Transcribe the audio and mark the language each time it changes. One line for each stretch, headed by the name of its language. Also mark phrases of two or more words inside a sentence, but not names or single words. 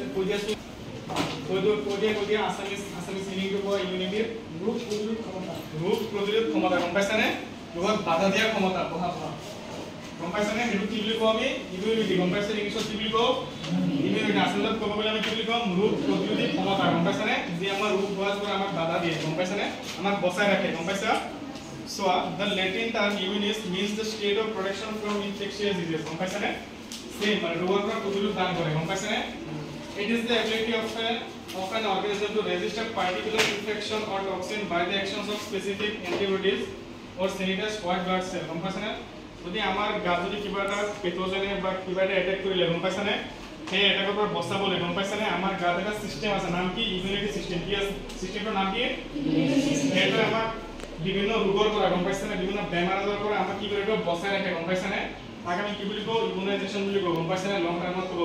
Assamese: আছে কৈ দিয়া আসামিস মিনিংটো কোৱা ইউনিটিৰ গ্ৰুপ প্ৰতিৰোধ ক্ষমতা গম পাইছানে লগত বাধা দিয়া ক্ষমতা পঢ়া গম পাইছানে হেতু কি বুলি কওঁ আমি ইমিউনিটি গম পাইছা ইংলিছত কি বুলি কওঁ ইমিউনিটি আচলতে ক'ব গ'লে আমি কি বুলি কওঁ ৰোগ প্ৰতিৰোধী ক্ষমতা গম পাইছানে যে আমাৰ ৰোগ হোৱাৰ পৰা আমাক বাধা দিয়ে গম পাইছানে আমাক বচাই ৰাখে গম পাইছা
English: so the latin term immunity means the state of protection from infectious disease
Assamese: গম পাইছানে same মানে ৰোগৰ পৰা প্ৰতিৰোধ দান কৰে গম পাইছানে
English: it is the ability of an organism to resist a particular infection or toxin by the actions of specific antibodies or sanitized white blood cell
Assamese: গম পাইছানে যদি আমাৰ গাত যদি কিবা এটা পেথোজেনে বা কিবা এটা এটাক কৰিলে গম পাইছানে সেই এটাকৰ পৰা বচাবলৈ গম পাইছানে আমাৰ গাত এটা সিস্টেম আছে নাম কি
English: immunity system
Assamese: কি আছে সিস্টেমৰ নাম কি এটা আমাৰ বিভিন্ন ৰোগৰ পৰা গম পাইছানে বিভিন্ন বেমাৰ আজাৰৰ পৰা আমাক কি কৰিব বচাই ৰাখে গম পাইছানে তাক আমি কি বুলি কওঁ ইমিউনাইজেশ্যন বুলি কওঁ গম পাইছানে লং টাইমত ক'ব